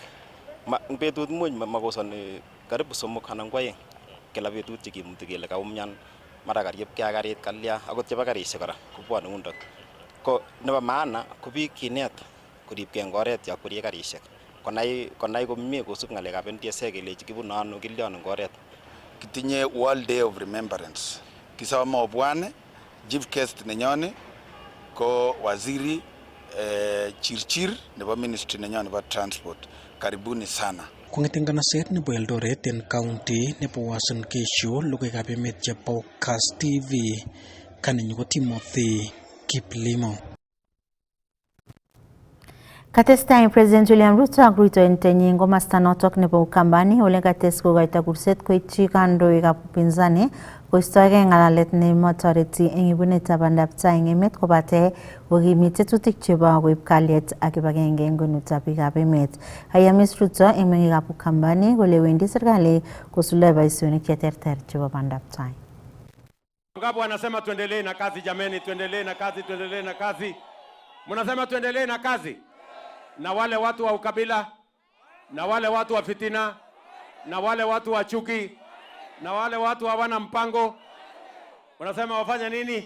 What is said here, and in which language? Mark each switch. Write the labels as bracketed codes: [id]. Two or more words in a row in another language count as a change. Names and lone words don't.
[kln] En betut much makosoni karibu 3 anan 2 kila betut chekimuti kele kaumian mara kariebgei ak karit kalya akot chebo karishek kora kobwone undot. Ko nebo maana ko biik kinet koribgei en oret ya kwerie karishek konai komie kosub ng'alekab NTSA kelechi kibune ano kilyon en oret. Kitinye World Day of Remembrance. Kisome obwane chief guest nenyone ko waziri Chirchir nebo ministry nenyon nebo transport. [sw] Karibuni sana. [kln] Kong'eten nganaset nebo Eldoret en county nebo Uasin Gishu, logoiwekab emet chebo Kass TV, kaninyu ko Timothy Kiplimo. Katestai President William Ruto ak rutoindenyin en komasta notok nebo Ukambani ole kates kokoito kurset koityi kandoikab upinzani koistoegei ng'alalet nemotoreti en ibunetab bandaptai en emet kobate kokimit tetutik chebo koib kalyet ak kibagenge en kwenutab biikab emet. Kayamis Ruto en meng'ikab Ukambani kole wendi serikali kosuldae boisionik cheterter chebo bandaptai. [sw] Wangapi wanasema tuendelee na kazi jameni, tuendelee na kazi, tuendelee na kazi. Mnasema tuendelee na kazi. Na wale watu wa ukabila, na wale watu wa fitina, na wale watu wa chuki, na wale watu hawana mpango, unasema wafanye nini?